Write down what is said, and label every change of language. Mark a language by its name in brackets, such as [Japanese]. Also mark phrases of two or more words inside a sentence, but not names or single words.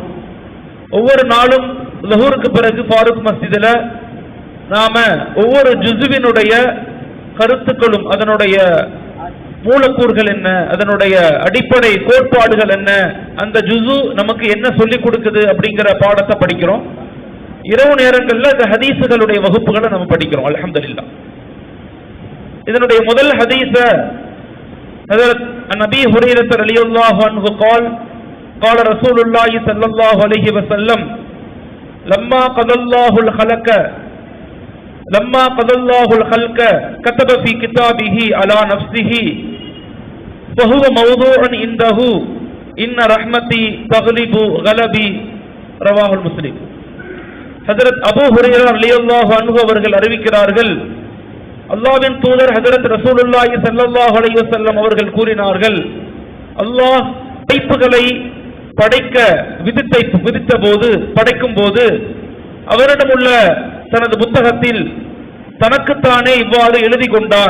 [Tamil] ஒவ்வொரு நாளும் லுஹூருக்கு பிறகு ஃபாரூக் மஸ்ஜிதில் நாம ஒவ்வொரு ஜுஸுவினுடைய கருத்துக்களும், அதனுடைய மூலக்கூறுகள் என்ன, அதனுடைய அடிப்படை கோட்பாடுகள் என்ன, அந்த ஜுஸு நமக்கு என்ன சொல்லிக் கொடுக்குது அப்படிங்கிற பாடத்தை படிக்கிறோம். இரவு நேரங்களில் இந்த ஹதீஸுகளுடைய வகுப்புகளை நம்ம படிக்கிறோம். [Arabic] அல்ஹம்துலில்லாஹ். [Tamil] இதனுடைய முதல் ஹதீஸ ஹஜ்ரத் நபி ஹுரைரா [Arabic] رضي الله عنه قال قال رسول الله صلى الله عليه وسلم لما قضى الله الخلق كتب في كتابه على نفسه فهو موضوع عنده إن رحمتي تغلب غلبي. رواه مسلم. [Tamil] ஹஜ்ரத் அபூ ஹுரைரா [Arabic] رضي الله عنه [Tamil] அவர்கள் அறிவிக்கிறார்கள், அல்லாஹ்வின் தூதர் ஹஜ்ரத் ரசூலுல்லாஹி [Arabic] صلى الله عليه وسلم [Tamil] அவர்கள் கூறினார்கள், அல்லாஹ் படைப்புகளை படைக்கும் போது அவரிடம் உள்ள தனது புத்தகத்தில் தனக்குத்தானே இவ்வாறு எழுதி கொண்டான்.